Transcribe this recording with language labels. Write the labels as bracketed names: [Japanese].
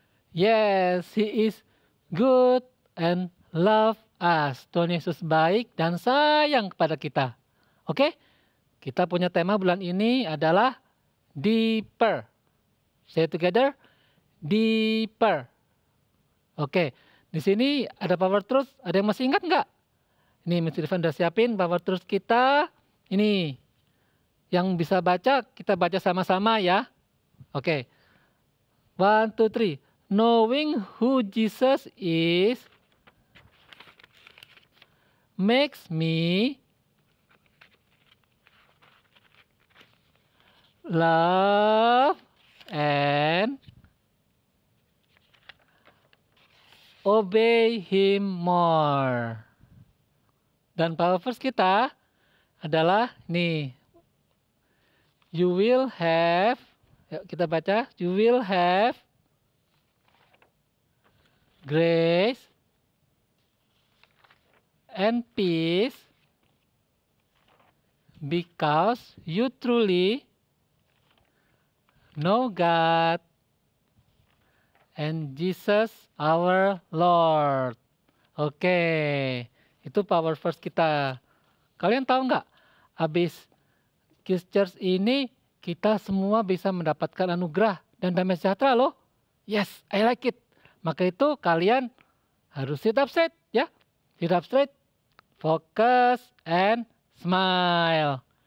[English] Yes, He is good and love us. [Indonesian] Tuhan Yesus baik dan sayang kepada kita. Oke? Kita punya tema bulan ini adalah deeper. [English] Say it together. Deeper. Oke. [Indonesian] Di sini ada power truth. Ada yang masih ingat nggak? Ini Mr. Irfan udah siapin power truth kita. Ini. Yang bisa baca, kita baca sama-sama ya. Oke. 1, 2, 3. [English] Knowing who Jesus is makes me love and obey Him more. [Indonesian] Dan power verse kita adalah nih. [English] You will have, yuk kita baca, you will have grace and peace because you truly know God and Jesus our Lord. [Indonesian] Oke, itu power verse kita. Kalian tahu nggak? Habis Kids Church ini kita semua bisa mendapatkan anugerah dan damai sejahtera loh. [English] Yes, I like it. [Indonesian] Maka itu kalian harus [English] sit up straight ya. Sit up straight, focus and smile.